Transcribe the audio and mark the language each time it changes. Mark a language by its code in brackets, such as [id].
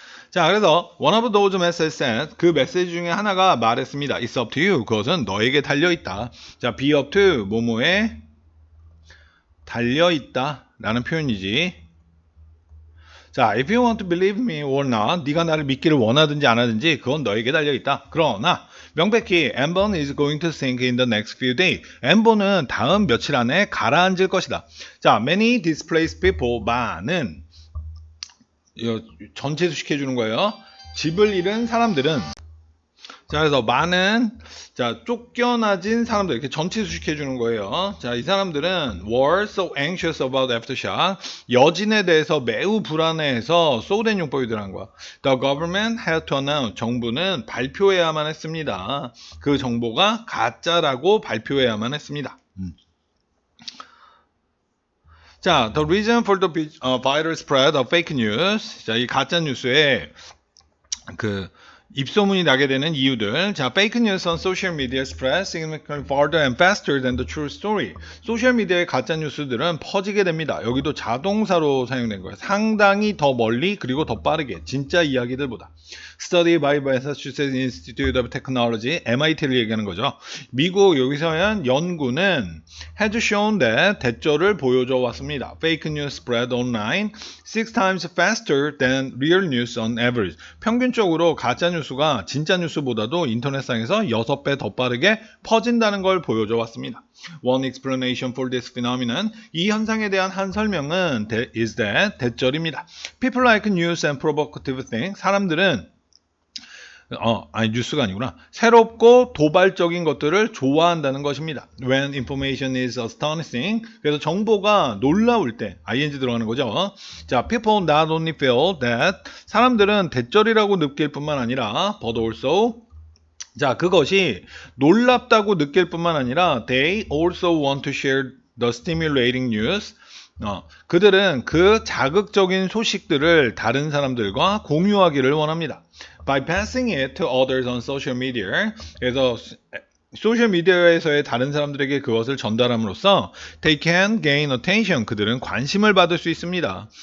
[ko] 자, 그래서 [en] one of those messages said, [ko] 그 메시지 중에 하나가 말했습니다. [en] It's up to you. [ko] 그것은 너에게 달려있다. 자, be up to 뭐뭐에 달려있다 라는 표현이지. [en] 자, if you want to believe me or not, [ko] 네가 나를 믿기를 원하든지 안 하든지 그건 너에게 달려있다. 그러나 명백히 [en] Ambon is going to sink in the next few days. [ko] Ambon은 다음 며칠 안에 가라앉을 것이다. 자, [en] many displaced people, [ko] 많은, 이거 전체 수식해주는 거예요. 집을 잃은 사람들은, 자, 그래서 많은, 자, 쫓겨나진 사람들, 이렇게 전체 수식해주는 거예요. [en] 자, [ko] 이 사람들은 [en] were so anxious about aftershock. [ko] 여진에 대해서 매우 불안해해서 소된 용법이 들어간 거야. [en] The government had to announce. [ko] 정부는 발표해야만 했습니다. 그 정보가 가짜라고 발표해야만 했습니다. [en] 자, the reason for the viral spread of fake news. [ko] 자, 이 가짜 뉴스에 그 입소문이 나게 되는 이유들. [en] 자, fake news on social media spread significantly farther and faster than the true story. [ko] 소셜 미디어의 가짜 뉴스들은 퍼지게 됩니다. 여기도 자동사로 사용된 거예요. 상당히 더 멀리 그리고 더 빠르게. 진짜 이야기들보다. [en] Study by Massachusetts Institute of Technology, MIT를 얘기하는 거죠. [ko] 미국 여기서는 연구는 [en] has shown that [ko] 대조를 보여줘 왔습니다. [en] Fake news spread online 6 times faster than real news on average. [ko] 평균적으로 가짜 뉴스가 진짜 뉴스보다도 인터넷상에서 6배 더 빠르게 퍼진다는 걸 보여줘 왔습니다. [en] One explanation for this phenomenon. [ko] 이 현상에 대한 한 설명은 [en] is that [ko] 대절입니다. [en] People like news and provocative things. [ko] 사람들은 아니 뉴스가 아니구나. 새롭고 도발적인 것들을 좋아한다는 것입니다. [en] When information is astonishing. [ko] 그래서 정보가 놀라울 때 ing 들어가는 거죠. 자, [en] people not only feel that [ko] 사람들은 대절이라고 느낄 뿐만 아니라 [en] but also [ko] 자, 그것이 놀랍다고 느낄 뿐만 아니라 [en] they also want to share the stimulating news. [ko] 그들은 그 자극적인 소식들을 다른 사람들과 공유하기를 원합니다. [en] By passing it to others on social media. [ko] 그래서 소셜미디어에서의 다른 사람들에게 그것을 전달함으로써 [en] they can gain attention. [ko] 그들은 관심을 받을 수 있습니다.